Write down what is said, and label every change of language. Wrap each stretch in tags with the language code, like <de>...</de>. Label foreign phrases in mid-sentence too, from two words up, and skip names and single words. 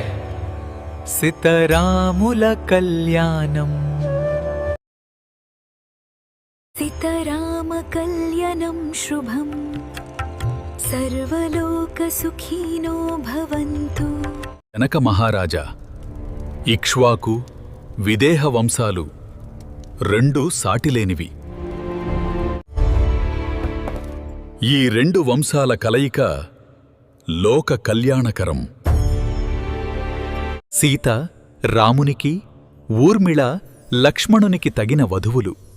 <te>సీతారాముల కళ్యాణం।</te> <sa>सीताराम कल्याणम शुभम। सर्वलोक सुखिनो भवन्तु।</sa> <te>जनक महाराजा इक्ष्वाकु विदेह వంశాలు రెండు సాటిలేనివి. ఈ రెండు వంశాల కలయిక లోక కళ్యాణకరం. సీత రామునికి, ఊర్మిళ లక్ష్మణునికి తగిన వధువులు.</te>